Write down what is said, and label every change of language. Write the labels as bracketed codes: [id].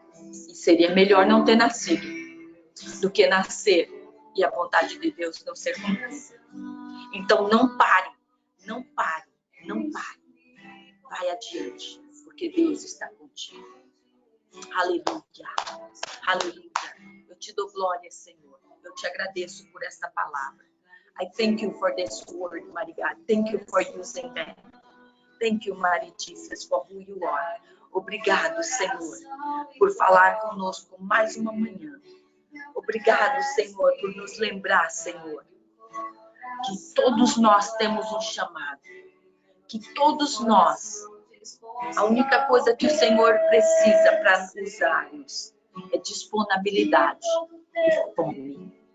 [pt] E seria melhor não ter nascido do que nascer e a vontade de Deus não ser cumprida. Então não pare, não pare, não pare. Vai adiante, porque Deus está contigo. Aleluia, aleluia. Eu te dou glória, Senhor. Eu te agradeço por esta palavra. [en] I thank you for this word, mighty God. Thank you for using them. Thank you, mighty Jesus, for who you are. [pt] Obrigado, Senhor, por falar conosco mais uma manhã. Obrigado, Senhor, por nos lembrar, Senhor, que todos nós temos um chamado. Que todos nós, a única coisa que o Senhor precisa para usar-nos é disponibilidade e fome.